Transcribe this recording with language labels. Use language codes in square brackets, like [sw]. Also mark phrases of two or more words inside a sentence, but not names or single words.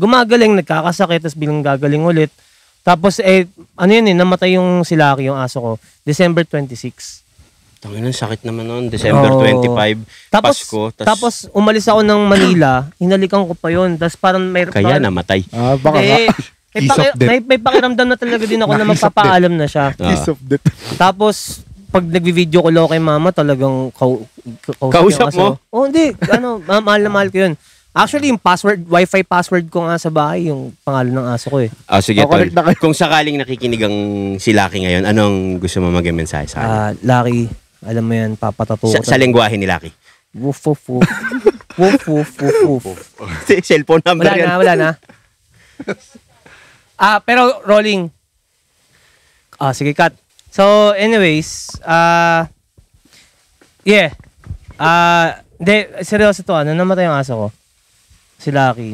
[tl] Gumagaling, nagkakasakit, tapos bilang gagaling ulit. Tapos namatay yung si Lucky, yung aso ko, December 26. Tangina, sakit naman noon. December Oo. 25, Pasko. Tapos umalis ako ng Manila, hinalikan ko pa yun. Tapos parang Kaya namatay. Baka nga. [en] Kiss of death. [tl] may pakiramdam na talaga din ako na [en] Kiss of [tl] magpapaalam na siya. [en] Piece of death. [tl] Tapos, pag nagvi-video ko kay mama, talagang Kausap mo? Oh, hindi. Mahal na mahal ko yun. Actually, yung [en] wifi password [tl] ko nga sa bahay, yung pangalan ng aso ko eh. Sige, tol. correct na kayo. Kung sakaling nakikinig ang si Lucky ngayon, anong gusto mo mag-mensahe sa kanya? Lucky, alam mo yan, papatato ko. Sa lengguwahe ni Lucky. Woof, woof, woof. Woof, woof, woof, woof. Cellphone number yan. Wala na. Pero rolling. [en] Sige, cut. So, anyways, yeah. [tl] Hindi, seryoso to, namatay ang aso ko. Si Lucky.